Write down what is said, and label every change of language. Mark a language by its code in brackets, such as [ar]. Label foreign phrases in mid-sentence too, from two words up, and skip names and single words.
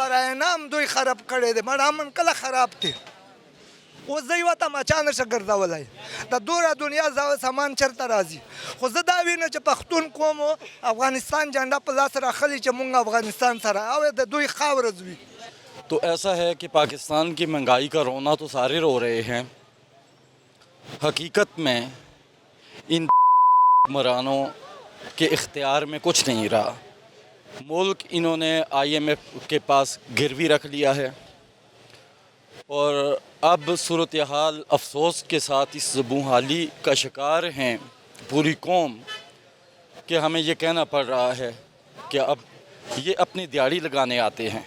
[ps] خو برای نام دوی خراب کړی دی مړ امن کله خراب دی اوس زه یوه تماچا نشه ګرځولی د دوره دنیا سامان چېرته راځي خو زه دا وینم چې پښتون قوم و افغانستان جھنډا په لاس راخلي چې مونږ افغانستان سره او د دوی خاوره ځوي. [ur] تو ایسا ہے کہ پاکستان کی مہنگائی کا رونا تو سارے رو رہے ہیں. حقیقت میں ان حکمرانوں کے اختیار میں کچھ نہیں رہا. ملک انہوں نے IMF کے پاس گروی رکھ لیا ہے اور اب صورتحال افسوس کے ساتھ اس زبوں کا شکار ہیں پوری قوم کہ ہمیں یہ کہنا پڑ رہا ہے کہ اب یہ اپنی دیہڑی لگانے آتے ہیں.